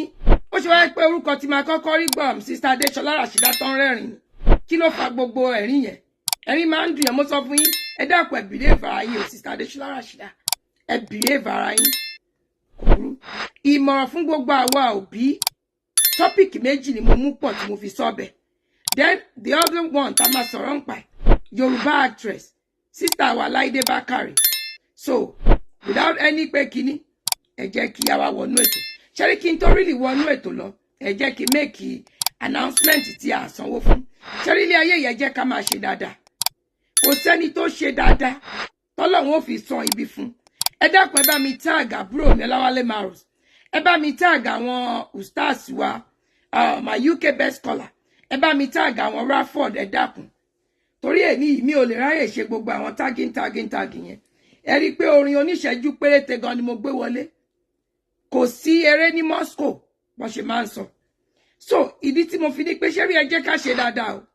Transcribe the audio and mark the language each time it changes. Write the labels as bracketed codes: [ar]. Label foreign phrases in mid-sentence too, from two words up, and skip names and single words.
[yo] Ó ṣe wáyé pé orúkọ tí máa kọ́kọ́ rí gbọ́m Sister Adéṣọlá Ràṣídá tán rẹ́rìn. Kí ló fa gbogbo ẹ̀rín yẹn? Ẹ̀rín máa ń dùn yẹn, mo sọ fún yín. Ẹ dákun ẹ behave ara yín o Sister Adéṣọlá Ràṣídá. Ẹ behave ara yín. Kò burú. Ìmọ̀ràn fún gbogbo àwa òbí. Tọ́pìkì méjì ni mo mú pọ̀ tí mo fi sọ́bẹ̀. [en] Then the other one [yo] tá máa sọ̀rọ̀ ń pa [en] Yoruba actress, [yo] Sister wa Laide Bakare. So [en] without any [yo] pé kíní, ẹ jẹ́ kí a wá wọnú ètò. Ṣẹ́rí kí n tó really wọnú ètò lọ, ẹ jẹ́ kí [en] make announcement [yo] tí a sanwó fún. Ṣẹ́rí ilé ayé yẹn jẹ́ ká máa ṣe dáadáa. Kò sẹ́ni tó ṣe dáadáa tọ́lọ́run ó fi san ibi fún. Ẹ dákun ẹ bá mi tag àbúrò mi Ọláwálé Marus. Ẹ bá mi tag àwọn ustaz wa, [en] my UK best scholar. [yo] Ẹ bá mi tag àwọn Rafford, ẹ dákun. Torí èní mi ò lè ráyè ṣe gbogbo àwọn tagging yẹn. Ẹ rí pé orin oníṣẹ́jú péréte gan ni mo gbé wọlé. Kò sí eré ní Moscow bó ṣe máa ń sọ. So ìdí tí mo fi ní pé ṣé rí ẹ jẹ́ ká ṣe dáadáa o.